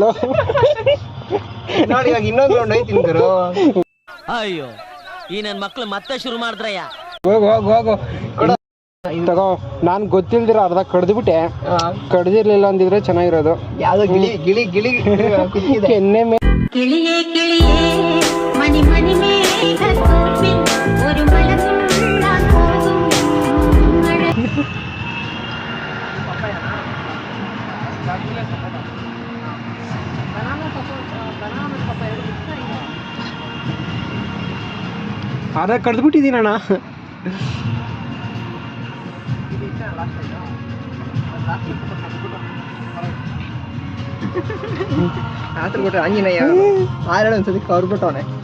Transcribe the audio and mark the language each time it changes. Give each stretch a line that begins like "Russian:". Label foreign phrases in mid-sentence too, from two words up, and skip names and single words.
Kannada: ನೋಡಿ ಇವಾಗ ಇನ್ನೊಂದು ರೌಂಡ್ ಐತೀನಿ ಗುರು. ಅಯ್ಯೋ, ಈ ನನ್ ಮಕ್ಳು ಮತ್ತೆ ಶುರು ಮಾಡಿದ್ರಯ್ಯ. ಹೋಗು ತಗೋ. ನಾನ್ ಗೊತ್ತಿಲ್ದಿರ ಅರ್ಧ ಕಡ್ದ್ಬಿಟ್ಟೆ. ಕಡ್ದಿರ್ಲಿಲ್ಲ ಅಂದಿದ್ರೆ ಚೆನ್ನಾಗಿರೋದು. ಯಾವ್ದೋ ಗಿಳಿ ಎಣ್ಣೆ
Malayalam: കിളിയേ കിളിയേ മണി മണി മേഘത്തോപ്പിൽ ഒരു മഴവില്ലാൻ പോകും മഴ.
Kannada: ಅರ್ಧ ಕಡ್ದ್ಬಿಟ್ಟಿದ್ದೀನಣ್ಣ. ಆತರ ಬಿಟ್ರೆ ಆಂಜನೇಯ ಆರೇಳು ಒಂದ್ಸತಿ ಕವ್ರ್ಬಿಟ್ಟವನೆ.